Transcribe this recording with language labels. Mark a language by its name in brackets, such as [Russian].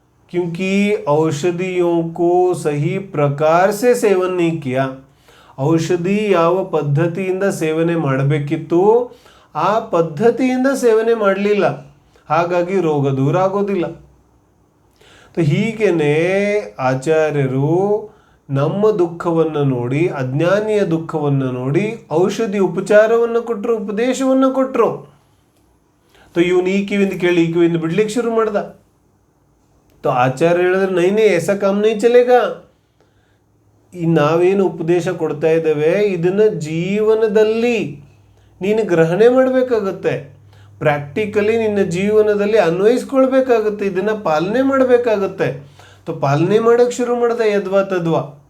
[Hindi] क्योंकि औषधियों को सही प्रकार से सेवन नहीं किया. [Kannada] ಔಷಧಿ ಯಾವ ಪದ್ಧತಿಯಿಂದ ಸೇವನೆ ಮಾಡಬೇಕಿತ್ತು ಆ ಪದ್ಧತಿಯಿಂದ ಸೇವನೆ ಮಾಡಲಿಲ್ಲ, ಹಾಗಾಗಿ ರೋಗ ದೂರ ಆಗೋದಿಲ್ಲ. ಹೀಗೇನೆ ಆಚಾರ್ಯರು ನಮ್ಮ ದುಃಖವನ್ನು ನೋಡಿ, ಅಜ್ಞಾನಿಯ ದುಃಖವನ್ನು ನೋಡಿ ಔಷಧಿ ಉಪಚಾರವನ್ನು ಕೊಟ್ಟರು, ಉಪದೇಶವನ್ನು ಕೊಟ್ಟರು. ಇವನು ಈ ಕಿವಿಂದ ಕೇಳಿ ಈ ಕಿವಿಂದ ಬಿಡ್ಲಿಕ್ಕೆ ಶುರು ಮಾಡ್ದ. ಆಚಾರ್ಯ ಹೇಳಿದ್ರೆ ನೈನೇ [Hindi] ऐसा काम नहीं चलेगा. [Kannada] ಈ ನಾವೇನು ಉಪದೇಶ ಕೊಡ್ತಾ ಇದ್ದೇವೆ ಇದನ್ನು ಜೀವನದಲ್ಲಿ ನೀನು ಗ್ರಹಣೆ ಮಾಡಬೇಕಾಗುತ್ತೆ. ಪ್ರಾಕ್ಟಿಕಲಿ ನಿನ್ನ ಜೀವನದಲ್ಲಿ ಅನ್ವಯಿಸ್ಕೊಳ್ಬೇಕಾಗುತ್ತೆ, ಇದನ್ನು ಪಾಲನೆ ಮಾಡಬೇಕಾಗುತ್ತೆ. ಪಾಲನೆ ಮಾಡೋಕ್ಕೆ ಶುರು ಮಾಡ್ದೆ ಯದ್ವಾ ತದ್ವಾ.